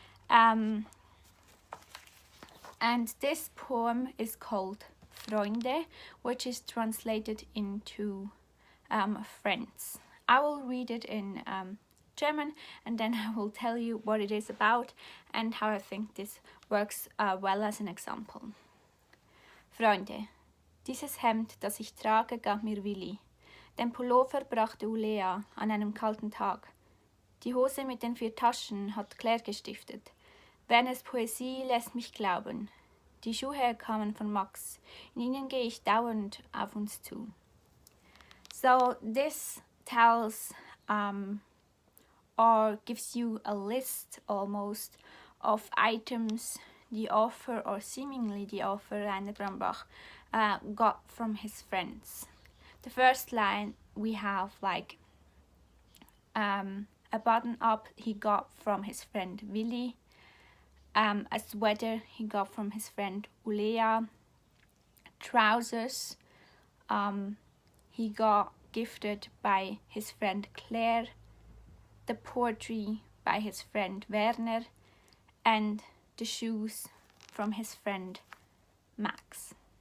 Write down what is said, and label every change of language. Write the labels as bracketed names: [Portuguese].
[English] And this poem is called Freunde, which is translated into friends. I will read it in German, and then I will tell you what it is about and how I think this works well as an example. [German] Freunde, dieses Hemd, das ich trage, gab mir Willi. Den Pullover brachte Ulea an einem kalten Tag. Die Hose mit den 4 Taschen hat Claire gestiftet. Werners Poesie lässt mich glauben. Die Schuhe kamen von Max. In ihnen gehe ich dauernd auf uns zu. [English] So this tells or gives you a list almost of items the author, or seemingly the author, Rainer Brambach, got from his friends. The first line we have like a button up he got from his friend Willi, a sweater he got from his friend Ulea, trousers he got gifted by his friend Claire, the poetry by his friend Werner, and the shoes from his friend Max.